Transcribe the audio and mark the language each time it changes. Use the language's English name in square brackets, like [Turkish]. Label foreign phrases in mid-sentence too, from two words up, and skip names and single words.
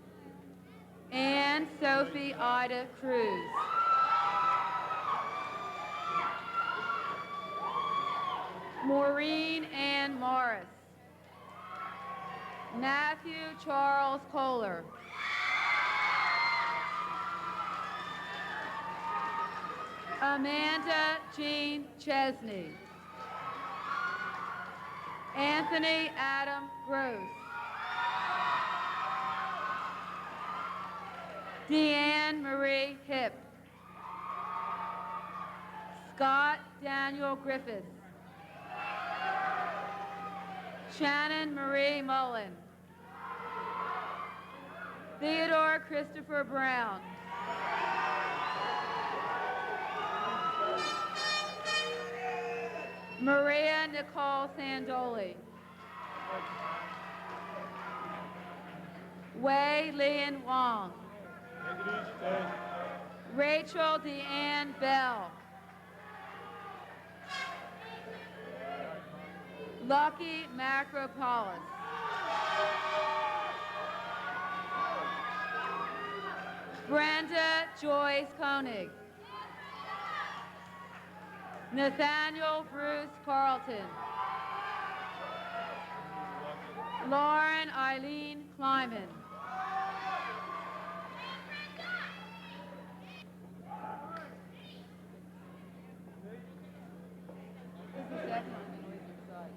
[English] Anne Sophie Ida Cruz. Maureen Ann Morris. Matthew Charles Kohler. Amanda Jean Chesney. Anthony Adam Gross. Deanne Marie Hipp. Scott Daniel Griffiths. Shannon Marie Mullen. Theodore Christopher Brown. Maria Nicole Sandoli. Wei Lian Wong. Rachel Deanne Bell. Lucky Macropolis. Brenda Joyce Koenig. Nathaniel Bruce Carlton. Lauren Eileen Kleiman. This is the second one, the noise inside.